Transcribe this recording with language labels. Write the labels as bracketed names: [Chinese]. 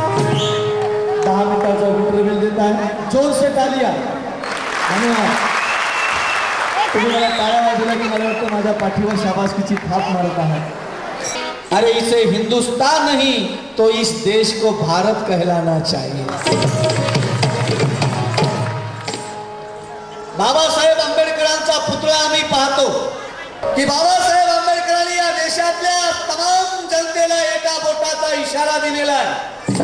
[Marathi] 10 मिनिटाचा इंटरव्ह्यू देत आहे, [Hindi] जोर से तालिया. [Marathi] धन्यवाद. तुम्ही मला टाळ्या वाजवल्या की मला वाटतं माझ्या पाठीवर शाबासकीची थाप मारत आहात. [Hindi] अरे इसे हिंदुस्तान नहीं तो इस देश को भारत कहलाना चाहिए. [Marathi] बाबासाहेब आंबेडकरांचा पुतळा आम्ही पाहतो की बाबासाहेब आंबेडकरांनी या देशातल्या तमाम जनतेला एका बोटाचा इशारा दिलेला आहे.